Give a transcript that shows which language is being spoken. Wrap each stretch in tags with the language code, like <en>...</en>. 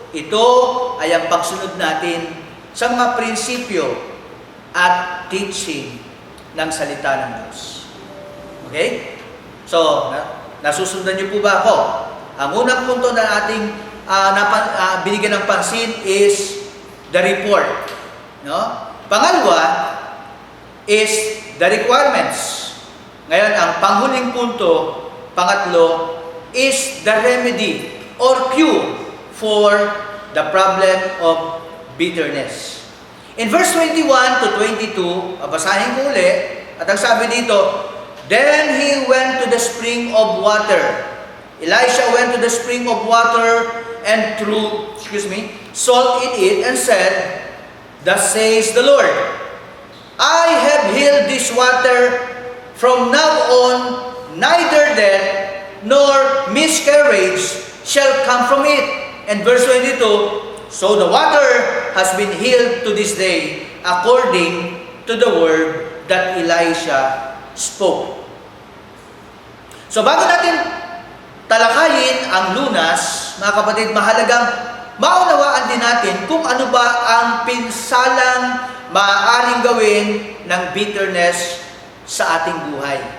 <tl>Ito ay ang pagsunod natin sa mga prinsipyo at teaching ng salita ng Diyos. Okay? So, nasusundan niyo po ba ako? Ang unang punto na ating binigyan ng pansin is</tl> <en>the report. No?</en> <tl>Pangalawa is</tl> <en>the requirements.</en> <tl>Ngayon, ang panghuling punto, pangatlo,</tl> <en>is the remedy or cure for the problem of bitterness. In verse 21 to 22,</en> <tl>basahin ko uli, at ang sabi dito,</tl> <en>then he went to the spring of water. Elisha went to the spring of water and threw, salt in it and said, thus says the Lord, I have healed this water from now on, neither death nor miscarriage shall come from it. And verse 22, so the water has been healed to this day, according to the word that Elisha spoke.</en> <tl>So bago natin talakayin ang lunas, mga kapatid, mahalagang maunawaan din natin kung ano ba ang pinsalang maaaring gawin ng bitterness sa ating buhay.</tl>